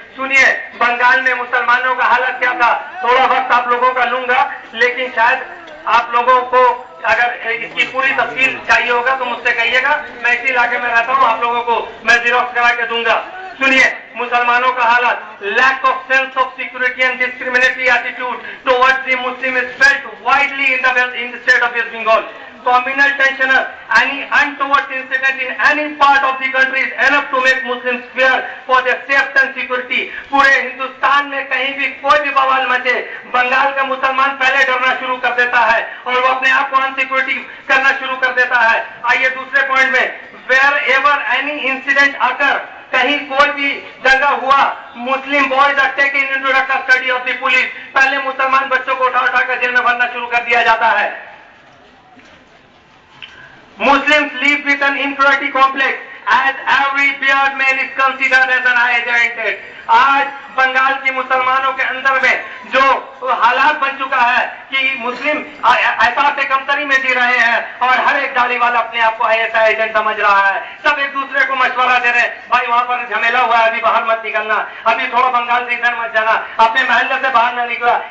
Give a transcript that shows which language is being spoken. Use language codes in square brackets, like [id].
[hi] सुनिए बंगाल में मुसलमानों का हालत क्या था। थोड़ा वक्त आप लोगों का लूंगा, लेकिन शायद आप लोगों को अगर इसकी पूरी तफसील चाहिए होगा तो मुझसे कहिएगा। मैं इसी इलाके में रहता हूँ, आप लोगों को मैं जिरोक्स करा के दूंगा। सुनिए मुसलमानों का हालत, [en] Lack of sense of security and discriminatory attitude towards the Muslim is felt widely in the state of West Bengal. communal tension, any untoward incident in any part of the country is enough to make Muslims fear for their safety and security. [hi] पूरे हिंदुस्तान में कहीं भी कोई भी बवाल मचे, बंगाल का मुसलमान पहले डरना शुरू कर देता है और वो अपने आप को अनसिक्योरिटी करना शुरू कर देता है। आइए दूसरे पॉइंट में, [en] wherever any incident occur, [hi] कहीं कोई भी दंगा हुआ, [en] Muslim boys are taken into the custody of the police. [hi] पहले मुसलमान बच्चों को उठा कर जेल में भरना शुरू कर दिया जाता है। [en] Muslims live with an inferiority complex as every bearded man is considered as an agent. [hi] आज बंगाल के मुसलमानों के अंदर में जो हालात बन चुका है कि मुस्लिम एहसास कमतरी में जी रहे हैं और हर एक दाढ़ी वाला अपने आप को ऐसा एजेंट समझ रहा है। सब एक दूसरे को मशवरा दे रहे हैं, भाई वहां पर झमेला हुआ है, अभी बाहर मत निकलना, अभी थोड़ा बंगाल से इधर मत जाना, अपने महल्ले से बाहर न निकला।